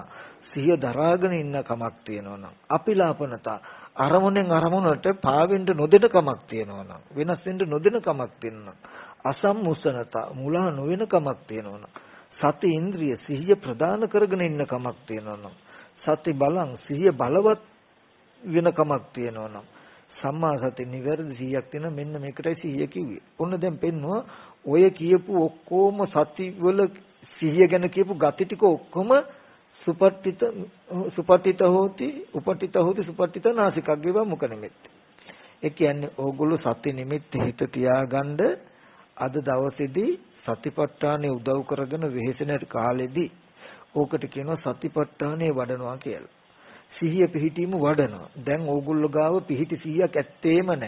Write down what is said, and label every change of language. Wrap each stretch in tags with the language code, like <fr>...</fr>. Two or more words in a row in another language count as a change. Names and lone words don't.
<si>දරණතා සිහිය දරාගෙන ඉන්න කමක් තියෙනවා නම් අපිලාපනතා අරමුණෙන් අරමුණට පාවෙන්න නොදෙන කමක් තියෙනවා නම් වෙනස් වෙන්න නොදෙන කමක් තියෙනවා අසම්මුසනතා මුලා නොවන කමක් තියෙනවා නම්</si> <pi>සති ඉන්ද්‍රිය</pi> <si>සිහිය ප්‍රදාන කරගෙන ඉන්න කමක් තියෙනවා නම්</si> <pi>සති බලං</pi> <si>සිහිය බලවත් වෙන කමක් තියෙනවා නම්</si> <pi>සම්මා සති</pi> <si>නිවැරදි 100ක් තියෙන මෙන්න මේකටයි සිහිය කිව්වේ. ඔන්න දැන් පෙන්නවා ඔය කියපු ඔක්කොම සති වල සිහිය ගැන කියපු gati ටික ඔක්කොම</si> <pi>සුපට්ඨිත හෝති උපට්ඨිත හෝති සුපට්ඨිත නාසිකග්ගේව මුඛ නිමිත්ත.</pi> <si>ඒ කියන්නේ ඕගොල්ලෝ සති නිමිත්ත හිත තියාගන්න අද දවසේදී සතිපට්ඨානෙ උදව් කරගෙන වෙහෙසෙන කාලෙදී ඕකට කියනවා සතිපට්ඨානෙ වඩනවා කියලා. සිහිය පිහිටීම වඩනවා. දැන් ඕගොල්ලෝ ගාව පිහිටි 100ක් ඇත්තේම නැහැ.</si>